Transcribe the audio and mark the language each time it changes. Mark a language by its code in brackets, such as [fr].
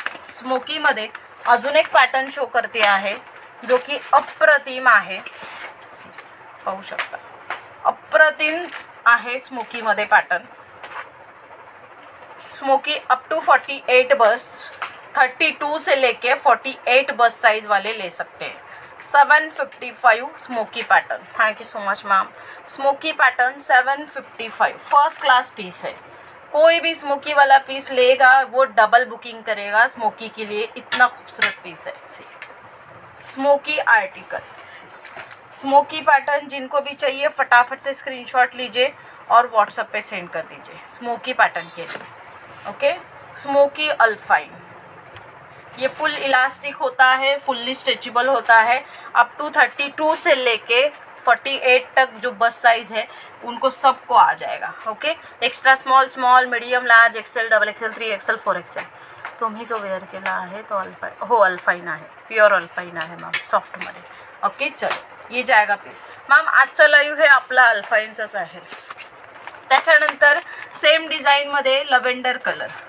[mr] स्मोकीमध्ये अजून एक pattern show करते आहे जो की अप्रतिम आहे. पाहू शकता, अप्रतिम आहे स्मोकीमध्ये पॅटर्न. [hi] स्मोकी अप टू 48 बस, 32 से लेके 48 बस साइज वाले ले सकते हैं. 755 smoky pattern. [en] Thank you so much ma'am. [hi] Smoky pattern 755 first class piece है. कोई भी स्मोकी वाला पीस लेगा वो डबल बुकिंग करेगा स्मोकी के लिए. इतना खूबसूरत पीस है. Smoky article, smoky pattern. जिनको भी चाहिए फटाफट से स्क्रीनशॉट लीजिए और व्हाट्सएप पे सेंड कर दीजिए स्मोकी पैटर्न के लिए. Okay, smoky अल्फाइन. ये फुल इलास्टिक होता है, फुल्ली स्ट्रेचेबल होता है. अप टू 32 से लेके 48 तक जो बस साइज है उनको सबको आ जाएगा. Okay, extra small, medium, large, Excel, double XL, 3XL, 4XL. [mr] तुम्ही जो वेअर केला आहे तो अल्फाइन. हो, अल्फाइन आहे, प्युअर अल्फाइन आहे मॅम, सॉफ्टमध्ये. ओके, [hi] चलो ये जाएगा पीस. [mr] मॅम आजचा लाईव्ह हे आपला अल्फाइनचाच आहे. त्याच्यानंतर सेम डिझाईनमध्ये लव्हेंडर कलर.